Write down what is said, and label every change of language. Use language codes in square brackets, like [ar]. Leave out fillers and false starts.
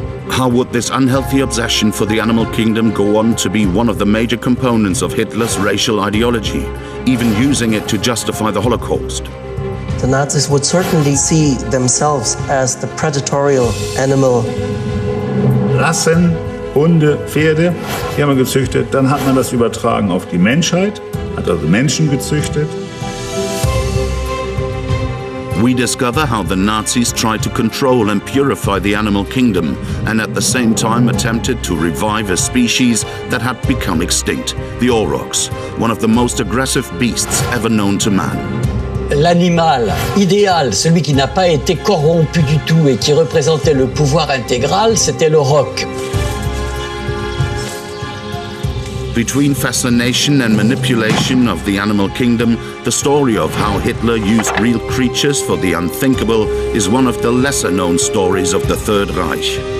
[en] How would this unhealthy obsession for the animal kingdom go on to be one of the major components of Hitler's racial ideology, even using it to justify the Holocaust? The Nazis would certainly see themselves as the predatory animal. [de] Rassen, Hunde, Pferde, die haben wir gezüchtet. Dann hat man das übertragen auf die Menschheit, hat also Menschen gezüchtet. [en] We discover how the Nazis tried to control and purify the animal kingdom, and at the same time attempted to revive a species that had become extinct, the aurochs, one of the most aggressive beasts ever known to man. [fr] L'animal idéal, celui qui n'a pas été corrompu du tout et qui représentait le pouvoir intégral, c'était le roc. [en] Between fascination and manipulation of the animal kingdom, the story of how Hitler used real creatures for the unthinkable is one of the lesser-known stories of the Third Reich.